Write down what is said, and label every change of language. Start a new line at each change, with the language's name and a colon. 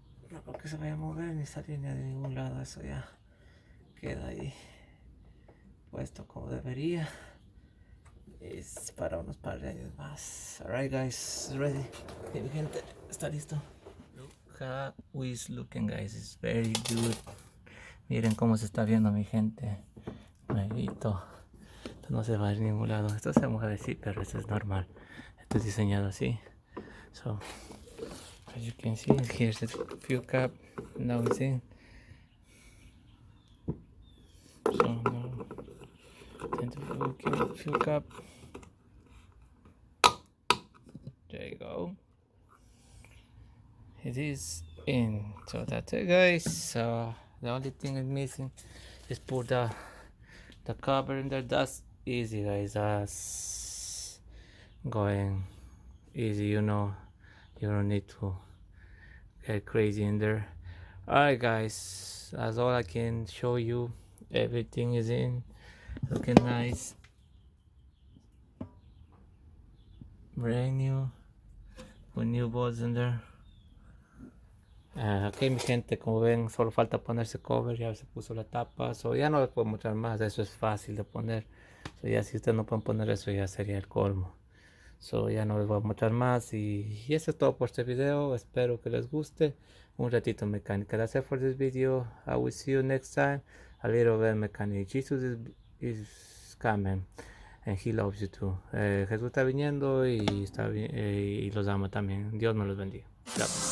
Spanish: No creo que se vaya a mover ni salir ni de ningún lado. Eso ya queda ahí puesto como debería. Es para unos par de años más.
English: Alright, guys, ready.
Spanish: Mi gente, está listo.
English: Look how it's looking, guys. It's very good.
Spanish: Miren cómo se está viendo, mi gente. Nuevito. Esto no se va a ir a ningún lado. Esto se mueve así, pero esto es normal. Esto es diseñado así.
English: So, as you can see, here's the fuel cap. Now it's in. So now, into the fuel cap. There you go. It is in. So that's it, guys. So the only thing is missing is put the cover in there. That's easy, guys. That's going easy, you know. You don't need to get crazy in there. Alright, guys, that's all I can show you. Everything is in, looking nice, brand new, with new bolts in there.
Spanish: Ok, mi gente, como ven, solo falta ponerse cover. Ya se puso la tapa, so ya no les puedo mostrar más. Eso es fácil de poner. So ya si ustedes no pueden poner eso, ya sería el colmo. So ya no les voy a mostrar más, y eso es todo por este video. Espero que les guste un ratito mecánica.
English: That's it for this video. I will see you next time. A little bit mechanic. Jesus is coming. And He loves you too.
Spanish: Jesús está viniendo y, y los ama también. Dios me los bendiga. Chao.